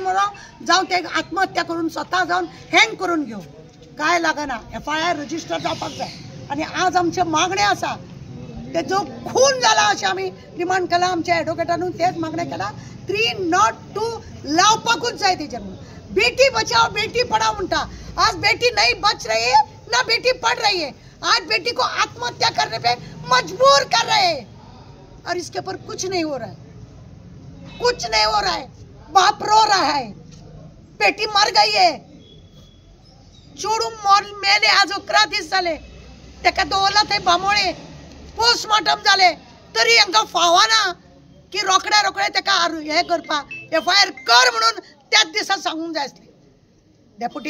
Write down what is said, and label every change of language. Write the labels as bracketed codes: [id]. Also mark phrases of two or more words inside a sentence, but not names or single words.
[kok] मेळो जावं ते आत्महत्या करून स्वता जावन हँग करून घेवं काय लागना [en] FIR register [kok] जावपाक जाय आनी आज आमचे मागणे आसा ते जो खून जाला अशें आमी डिमांड केला आमच्या एडवोकेटानूय तेच मागणे केला 302 लावपाकूच जाय तेजेर म्हणून बेटी बचाओ बेटी पढ़ाओ म्हणटा [hi] आज बेटी नहीं बच रही है ना बेटी पढ़ रही है आज बेटी को आत्महत्या करने पे मजबूर कर रहे हैं और इसके ऊपर कुछ नहीं हो रहा है बाप रो रहा है बेटी मर गई है [kok] चोडू मेले आज 11 दीस जाले तेका दवरला थंय बामोळे पोस्टमॉर्टम जाले तरी हांकां फावना की रोखड्या तेका हे करपाक FIR कर म्हणून त्याच दिसा सांगूंक जाय आसलें डेप्युटी